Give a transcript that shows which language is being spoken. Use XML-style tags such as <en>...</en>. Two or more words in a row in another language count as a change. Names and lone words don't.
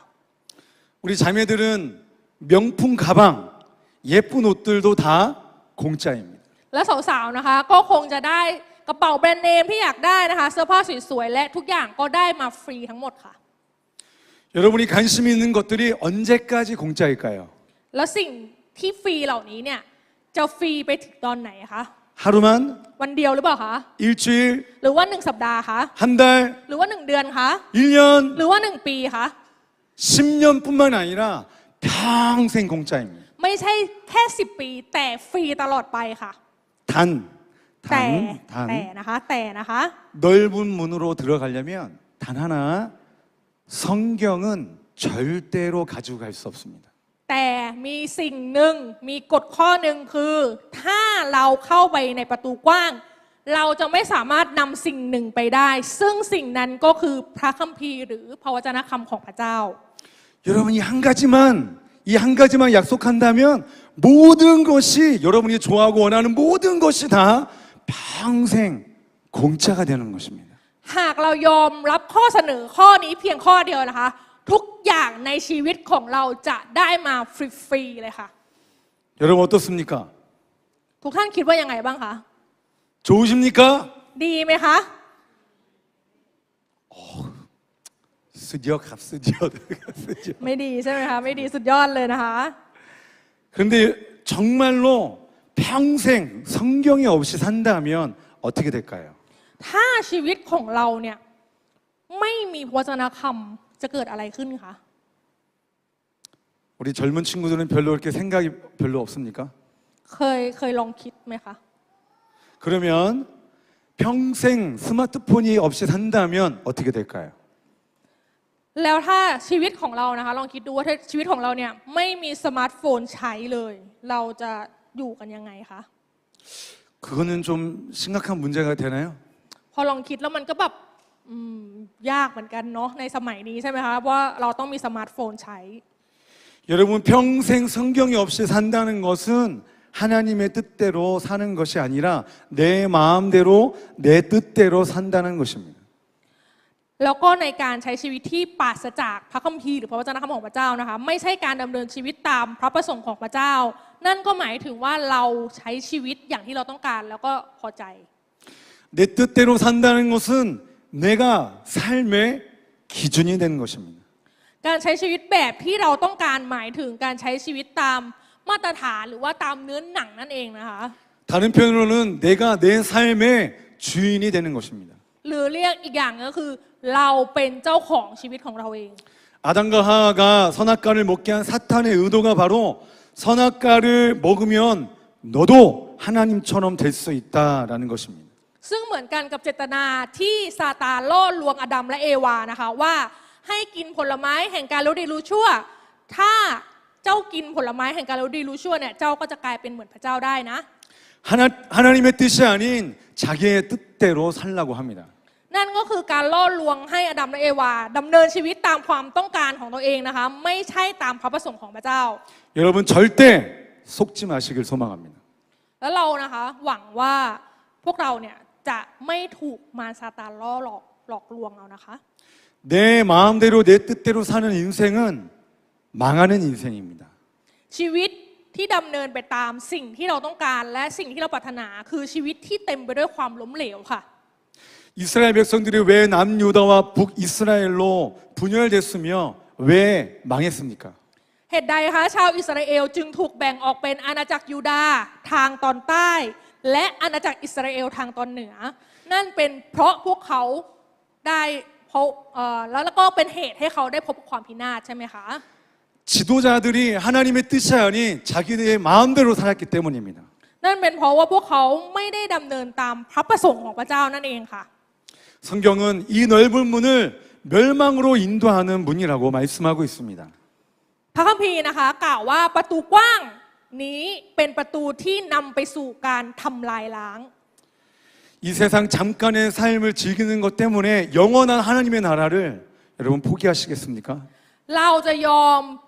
<ko>우리 자매들은 명품 가방, 예쁜 옷들도 다 공짜입니다.</ko> <th>และสาวๆนะคะก็คงจะได้กระเป๋าแบรนด์เนมที่อยากได้นะคะเสื้อผ้าสวยๆและทุกอย่างก็ได้มาฟรีทั้งหมดค่ะ</th> <ko>여러분이 관심 있는 것들이 언제까지 공짜일까요?</ko> <th>แล้วสิ่งที่ฟรีเหล่านี้เนี่ยจะฟรีไปถึงตอนไหนคะ</th> <ko>하루만,</ko> <th>วันเดียวหรือเปล่าคะ</th> <ko>일주일,</ko> <th>หรือว่า1 สัปดาห์คะ</th> <ko>한 달,</ko> <th>หรือว่า1 เดือนคะ</th> <ko>1년,</ko> <th>หรือว่า1 ปีคะ</th> <ko>10년뿐만 아니라 평생 공짜입니다.</ko> <th>ไม่ใช่แค่10 ปีแต่ฟรีตลอดไปค่ะ แต่</th> <ko>단,</ko> <th>แต่นะคะ</th> <ko>넓은 문으로 들어가려면 단 하나, 성경은 절대로 가지고 갈 수 없습니다.</ko> <th>แต่มีสิ่งหนึ่งมีกฎข้อหนึ่งคือ ถ้าเราเข้าไปในประตูกว้าง เราจะไม่สามารถนำสิ่งหนึ่งไปได้ ซึ่งสิ่งนั้นก็คือพระคัมภีร์หรือพระวจนะคำของพระเจ้า</th> <ko>여러분 이 한 가지만 약속한다면 모든 것이 여러분이 좋아하고 원하는 모든 것이 다 평생 공짜가 되는 것입니다.</ko> <th>หากเรายอมรับข้อเสนอข้อนี้เพียงข้อเดียวนะคะ ทุกอย่างในชีวิตของเราจะได้มาฟรีๆเลยค่ะ</th> <ko>여러분 어떻습니까?</ko> <th>ทุกท่านคิดว่ายังไงบ้างคะ</th> <ko>좋으십니까?</ko> <th>ดีไหมคะ 쓰디어 갑쓰디어 쓰디어. ไม่ดีใช่ไหมคะ ไม่ดีสุดยอดเลยนะคะ</th> <ko>그런데 정말로 평생 성경이 없이 산다면 어떻게 될까요?</ko> <th>ถ้าชีวิตของเราเนี่ยไม่มีพระวจนะคำจะเกิดอะไรขึ้นคะ</th> <ko>우리 젊은 친구들은 별로 그렇게 생각이 별로 없습니까?</ko> <th>เคยลองคิดไหมคะ</th> <ko>그러면 평생 스마트폰이 없이 산다면 어떻게 될까요?</ko> <th>แล้วถ้าชีวิตของเรานะคะลองคิดดูว่าถ้าชีวิตของเราเนี่ยไม่มีสมาร์ทโฟนใช้เลย เราจะอยู่กันยังไงคะ</th> <ko>그거는 좀 심각한 문제가 되나요?</ko> <th>พอลองคิดแล้วมันก็แบบยากเหมือนกันเนาะในสมัยนี้ใช่ไหมคะว่าเราต้องมีสมาร์ทโฟนใช้</th> <ko>여러분 평생 성경이 없이 산다는 것은 하나님의 뜻대로 사는 것이 아니라 내 마음대로 내 뜻대로 산다는 것입니다.</ko> <th>แล้วก็ในการใช้ชีวิตที่ปราศจากพระคัมภีร์หรือพระวจนะคำของพระเจ้านะคะไม่ใช่การดำเนินชีวิตตามพระประสงค์ของพระเจ้า นั่นก็หมายถึงว่าเราใช้ชีวิตอย่างที่เราต้องการแล้วก็พอใจ</th> <ko>내 뜻대로 산다는 것은 내가 삶의 기준이 되는 것입니다.</ko> <th>การใช้ชีวิตแบบที่เราต้องการหมายถึงการใช้ชีวิตตามมาตรฐานหรือว่าตามเนื้อหนังนั่นเองนะคะ</th> <ko>다른 표현으로는 내가 내 삶의 주인이 되는 것입니다.</ko> <th>หรือเรียกอีกอย่างก็คือ เราเป็นเจ้าของชีวิตของเราเอง</th> <ko>아담과 하와가 선악과를 먹게 한 사탄의 의도가 바로 선악과를 먹으면 너도 하나님처럼 될 수 있다라는 것입니다.</ko> <th>ซึ่งเหมือนกันกับเจตนาที่ซาตานล่อลวงอาดัมและเอวานะคะว่าให้กินผลไม้แห่งการรู้ดีรู้ชั่ว ถ้าเจ้ากินผลไม้แห่งการรู้ดีรู้ชั่วเนี่ยเจ้าก็จะกลายเป็นเหมือนพระเจ้าได้นะ</th> <ko>하나님의 뜻이 아닌 자기의 뜻대로 살라고 합니다.</ko> <th>นั่นก็คือการล่อลวงให้อาดัมและเอวาดำเนินชีวิตตามความต้องการของตัวเองนะคะไม่ใช่ตามพระประสงค์ของพระเจ้า</th> <ko>여러분 절대 속지 마시길 소망합니다.</ko> <th>แล้วเรานะคะหวังว่าพวกเราเนี่ยจะไม่ถูกมารซาตานล่อหลอกลวงเรานะคะ</th> <ko>내 마음대로 내 뜻대로 사는 인생은 망하는 인생입니다.</ko> <th>ชีวิตที่ดำเนินไปตามสิ่งที่เราต้องการและสิ่งที่เราปรารถนาคือชีวิตที่เต็มไปด้วยความล้มเหลวค่ะ</th> <ko>이스라엘 백성들이 왜 남유다와 북이스라엘로 분열됐으며 왜 망했습니까?</ko> <th>เหตุใดคะชาวอิสราเอลจึงถูกแบ่งออกเป็นอาณาจักรยูดาห์ทางตอนใต้ และอาณาจักรอิสราเอลทางตอนเหนือ นั่นเป็นเพราะพวกเขาได้พบแล้วก็เป็นเหตุให้เขาได้พบความพินาศใช่ไหมคะ</th> <ko>지도자들이 하나님의 뜻이 아닌 자기들의 마음대로 살았기 때문입니다.</ko> <th>นั่นเป็นเพราะว่าพวกเขาไม่ได้ดำเนินตามพระประสงค์ของพระเจ้านั่นเองค่ะ</th> <ko>성경은 이 넓은 문을 멸망으로 인도하는 문이라고 말씀하고 있습니다.</ko> <th>พระคัมภีร์นะคะกล่าวว่าประตูกว้างนี้เป็นประตูที่นำไปสู่การทำลายล้าง</th> <ko>이 세상 잠깐의 삶을 즐기는 것 때문에 영원한 하나님의 나라를 여러분 포기하시겠습니까?</ko>